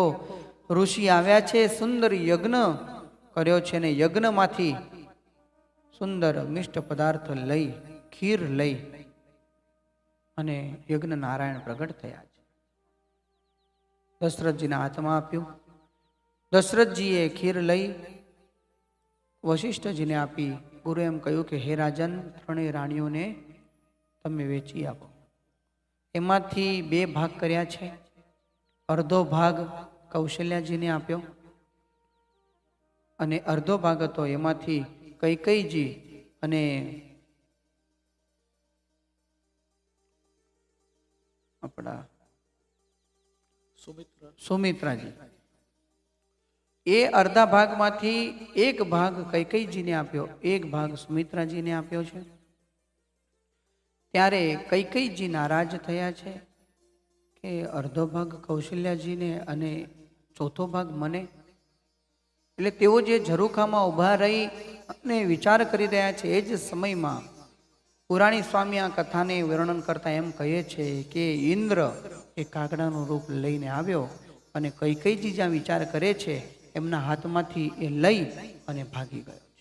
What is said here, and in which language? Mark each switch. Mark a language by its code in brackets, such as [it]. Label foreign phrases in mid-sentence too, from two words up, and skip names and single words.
[gu] ઋષિ આવ્યા છે, સુંદર યજ્ઞ કર્યો છે ને યજ્ઞમાંથી સુંદર મિષ્ટ પદાર્થ લઈ, ખીર લઈ અને યજ્ઞ નારાયણ પ્રગટ થયા છે। દશરથજીના હાથમાં આપ્યું। દશરથજીએ ખીર લઈ વશિષ્ઠજીને આપી। ગુરુ એમ કહ્યું કે હે રાજન, 3 રાણીઓને તમે વેચી આપો। એમાંથી 2 ભાગ કર્યા છે। અર્ધો ભાગ કૌશલ્યાજીને આપ્યો અને અર્ધો ભાગ હતો એમાંથી કૈકેયીજી અને અપના સુમિત્રાજી। એ અર્ધા ભાગ માંથી 1 ભાગ કૈકેયીજીને આપ્યો, 1 ભાગ સુમિત્રાજીને આપ્યો છે। ત્યારે કૈકેયીજી નારાજ થયા છે કે અર્ધો ભાગ કૌશલ્યાજીને અને ચોથો ભાગ મને। એટલે તેઓ જે ઝરૂખામાં ઊભા રહી અને વિચાર કરી રહ્યા છે એ જ સમયમાં પુરાણી સ્વામી આ કથાને વર્ણન કરતા એમ કહે છે કે ઇન્દ્ર એ કાગડાનું રૂપ લઈને આવ્યો અને કૈકેયીજી જ્યાં વિચાર કરે છે એમના હાથમાંથી એ લઈ અને ભાગી ગયો છે।